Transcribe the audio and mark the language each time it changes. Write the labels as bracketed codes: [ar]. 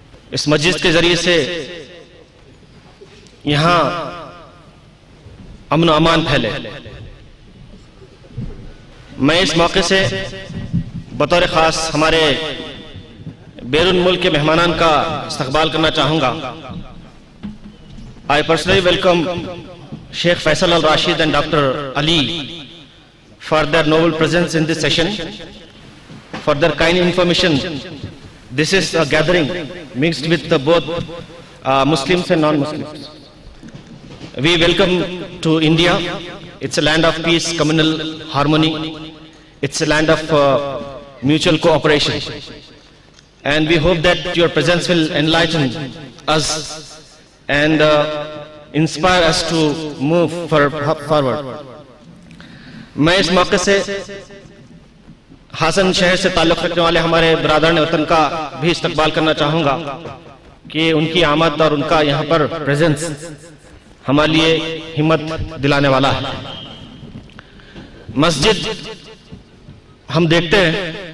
[ur] اس مسجد کے ذریعے سے یہاں امن و امان پھیلے۔ میں اس موقع سے بطور خاص ہمارے بیرون ملک کے مہمانان کا استقبال کرنا چاہوں گا۔ [en] I personally welcome Sheikh Faisal Al-Rashid and Dr. Ali for their noble presence in this session, for their kind information. This is a gathering mixed with both Muslims and non-Muslims. We welcome to India. It's a land of peace, communal harmony. It's a land of mutual cooperation. And we hope that your presence will enlighten us and inspire us to move forward. [ur] میں اس موقع سے حسن شہر سے تعلق رکھنے والے ہمارے برادران وطن کا بھی استقبال کرنا چاہوں گا کہ ان کی آمد اور ان کا یہاں پر پریزنس ہمارے لیے ہمت دلانے والا ہے۔ مسجد ہم دیکھتے ہیں